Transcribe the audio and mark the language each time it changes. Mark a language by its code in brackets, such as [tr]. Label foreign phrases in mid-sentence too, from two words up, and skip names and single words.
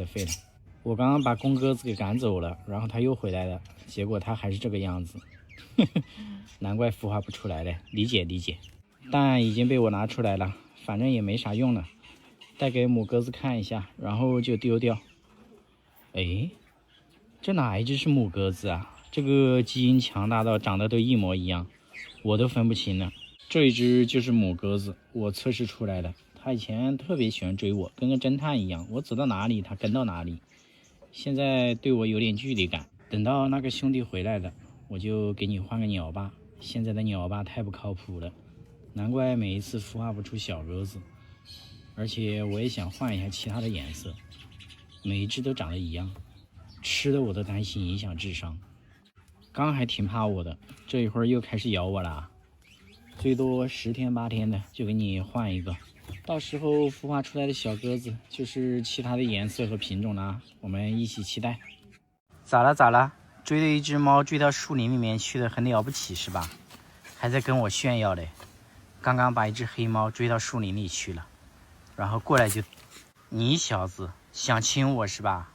[zh] 我剛剛把公鴿子給趕走了，然后它又回來了，結果它還是這個樣子。難怪孵化不出來了，理解。蛋已經被我拿出來了，反正也沒啥用了，帶給母鴿子看一下，然後就丟掉。哎，這哪一只是母鴿子啊？這個基因強大到長得都一模一樣，我都分不清了。這一只就是母鴿子，我測試出來了。它以前特別喜歡追我，跟個偵探一樣，我走到哪裡它跟到哪裡。現在對我有點距離感，等到那個兄弟回來了，我就給你換個鳥爸。現在的鳥爸太不靠譜了，難怪每一次孵化不出小鴿子。而且我也想換一下其他的顏色，每一只都長得一樣，吃的我都擔心影響智商。剛還挺怕我的，這一會兒又開始咬我了。最多10天8天的就給你換一個，到時候孵化出來的小鴿子就是其他的顏色和品種啦，我們一起期待。咋了？追了一只猫追到樹林裡面去的，很了不起是吧？還在跟我炫耀嘞。剛刚把一只黑貓追到樹林裡去了，然後过來就，你小子想親我是吧？